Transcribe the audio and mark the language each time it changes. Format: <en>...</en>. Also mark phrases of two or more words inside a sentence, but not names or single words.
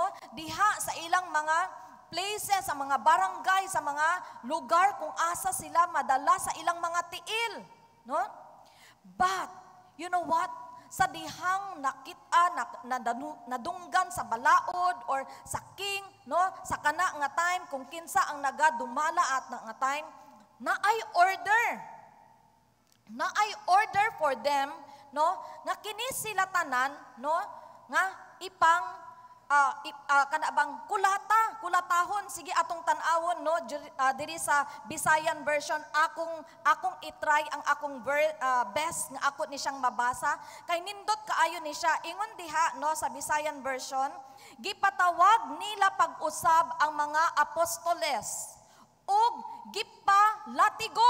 <ceb>Diha sa ilang mga places, sa mga barangay, sa mga lugar kung asa sila madala sa ilang mga tiil, no?</ceb> <en>But you know what?</en> <ceb>Sa dihang nakita nadunggan sa balaod or sa king, no, sa kana nga time kung kinsa ang nagadumala at nga time, naay</ceb> <en>order for them, no,</en> <ceb>nga kini sila tanan, no, nga ipang kana bang kulata kulatahon, sige atong tan-awon no, diri sa</ceb> <en>Visayan version,</en> <ceb>akong itry ang akong best nga ako ni siyang mabasa. Kay nindot kaayo ni siya. Ingon diha no sa</ceb> <en>Visayan version,</en> <ceb>gipatawag nila pag-usab ang mga apostoles ug gipalatigo.</ceb>